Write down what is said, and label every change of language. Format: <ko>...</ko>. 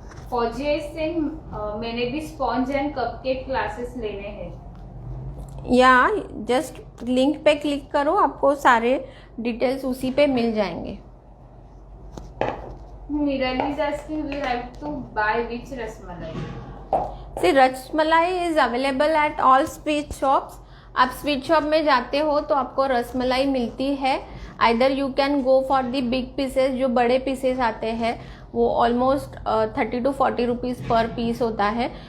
<hi>फौजिया से मैंने भी स्पॉन्ज एंड कपकेक क्लासेस लेने हैं। या जस्ट लिंक पे क्लिक करो, आपको सारे डिटेल्स उसी पे मिल जाएंगे।</hi> <en>Nirali is asking we have to buy which rasmalai? See, rasmalai is available at all sweet shops.</en> <hi>आप स्वीट शॉप में जाते हो तो आपको रसमलाई मिलती है।</hi> <en>either you can go for the big pieces,</en> <hi>जो बड़े पीसेस आते हैं वो ऑलमोस्ट 30 to 40 रुपीज़ पर पीस होता है।</hi>